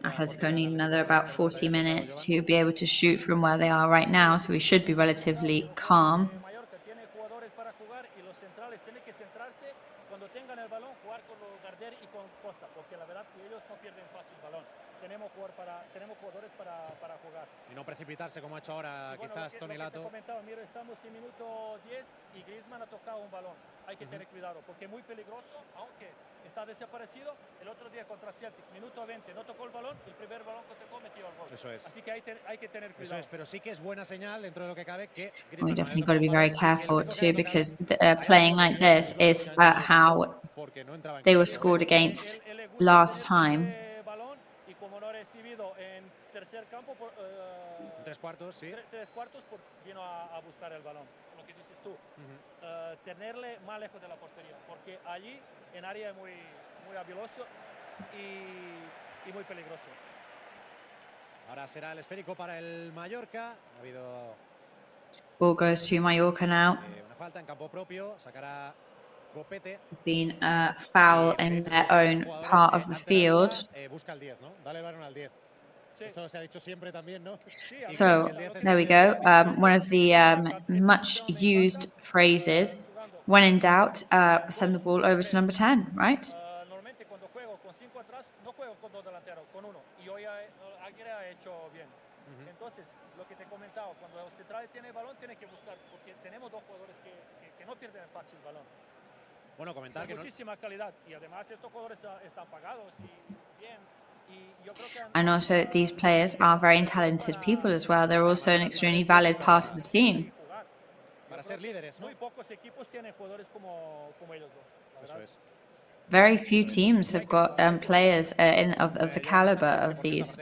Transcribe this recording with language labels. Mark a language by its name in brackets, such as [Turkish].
[English] Atletico need another about 40 minutes to be able to shoot from where they are right now, so we should be relatively calm. [Spanish] Mallorca tiene jugadores para jugar y los centrales tienen que centrarse cuando tengan el balón, jugar con los Gardner y con Costa, porque la verdad que ellos no pierden fácil balón. Tenemos jugadores para jugar. Y no precipitarse como ha hecho ahora quizás Toni Lato. Mira, estamos en minuto 10 y Griezmann ha tocado un balón. Hay que tener cuidado porque es muy peligroso, aunque está desaparecido. El otro día contra Celtic, minuto 20, no tocó el balón, el primer balón que tocó metió el gol. Eso es. Así que hay que tener cuidado. Eso es, pero sí que es buena señal dentro de lo que cabe que [English] We definitely got to be very careful too, because playing like this is how they were scored against last time. [Spanish] Y como no ha recibido en tercer campo, tres cuartos, sí. Tres cuartos, vino a buscar el balón. Lo que dices tú, tenerle más lejos de la portería, porque allí en área es muy habiloso y muy peligroso. Ahora será el esférico para el Mallorca. Ha habido [English] Ball goes to Mallorca now. [Spanish] Una falta en campo propio, sacará Copete. [English] Been a foul in their own part of the field. [Spanish] Busca el 10, ¿no? Dale el balón al 10. Esto se ha dicho siempre también, ¿no? [English] So there we go. One of the much used phrases. When in doubt, send the ball over to number 10, right? [Spanish] Normalmente cuando juego con 5 atrás, no juego con 2 delanteros, con 1. Y hoy Aguirre ha hecho bien. Entonces, lo que te he comentado, cuando el central tiene el balón, tiene que buscar, porque tenemos dos jugadores que no pierden fácil el balón. Bueno, comentar que muchísima calidad. Y además estos jugadores están pagados y bien. [English] And also, these players are very talented people as well. They're also an extremely valid part of the team. [Spanish] Para ser líderes, ¿no? Muy pocos equipos tienen jugadores como ellos dos. Eso es. [English] Very few teams have got players of the caliber of these.